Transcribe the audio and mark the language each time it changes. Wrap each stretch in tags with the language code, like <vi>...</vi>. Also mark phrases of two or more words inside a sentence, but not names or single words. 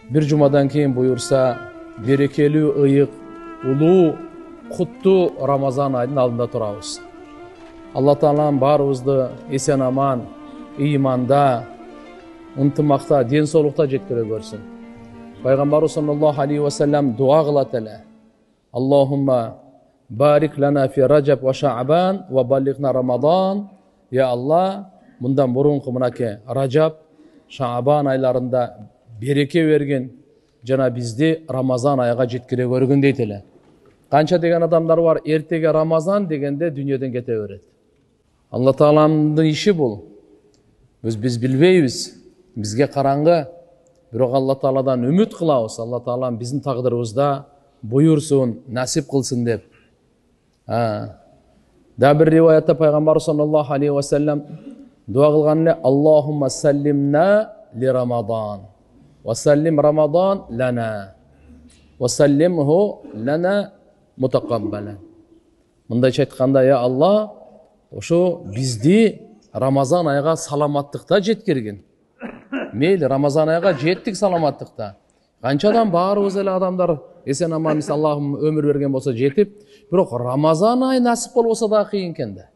<ky>bir жумадан кейін буйурса берекелүү, ыйык, улуу, куттуу Рамазан айдын алдында турабыз. Алла Таалам баарыбызды эсен аман, ыйманда, ынтымакта, ден соолукта жеткире көрсүн. Пайгамбарыбыз</ky> <ar>صلى الله عليه وسلم</ar> <ky>дуа кылат эле.</ky> <ar>اللهم بارك لنا في رجب وشعبان وبلغنا رمضان.</ar> <ky>Я Алла, мындан мурунку мынакей Раджаб, Шаъбан айларында береке берген, жана бизди Рамазан айга жеткире көргөн дейт эле. Канча деген адамдар бар, эртеге Рамазан дегенде дүнүйөдөн кете берет. Алла Тааламдын иши бул. Биз билбейбиз, бизге караңгы. Бирок Алла Тааладан үмүт кылабыз. Алла Таалам биздин тагдырыбызда буйурсун, насип кылсын деп. Да бир риваятта пайгамбар</ky> <ar>صلى الله عليه وسلم</ar> <ky>дуа кылган эле:</ky> <ar>اللهم سلمنا لرمضان وسلم رمضان لنا وسلمه لنا متقبلا.</ar> <ky>Мындайча айтканда, я Алла, ошо бизди Рамазан айга саламаттыкта жеткиргин. Мейли, Рамазан айга жеттик саламаттыкта. Канчадан баарыбыз эле адамдар эсен аман Аллахым өмүр берген болсо жетип, бирок Рамазан ай насип болбосо да кыйын экен да.</ky>